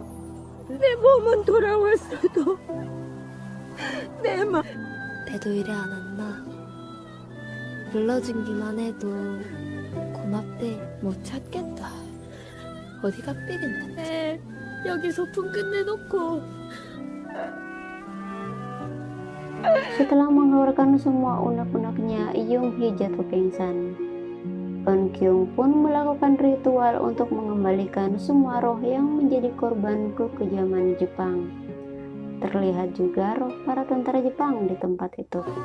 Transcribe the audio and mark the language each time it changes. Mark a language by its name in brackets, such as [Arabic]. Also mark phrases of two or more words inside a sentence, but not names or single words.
[Korean] 내 몸은 돌아왔어도 내 맘. 배도 이래 안 왔나? 불러준기만 해도 고맙대. 못 찾겠다. 어디가 삐겠나? 여기 소풍 끝내놓고. [Indonesian] Setelah mengeluarkan semua unek-uneknya, Yoonghee jatuh pingsan. Eunkyung pun melakukan ritual untuk mengembalikan semua roh yang menjadi korban kekejaman Jepang. Terlihat juga roh para tentara Jepang di tempat itu.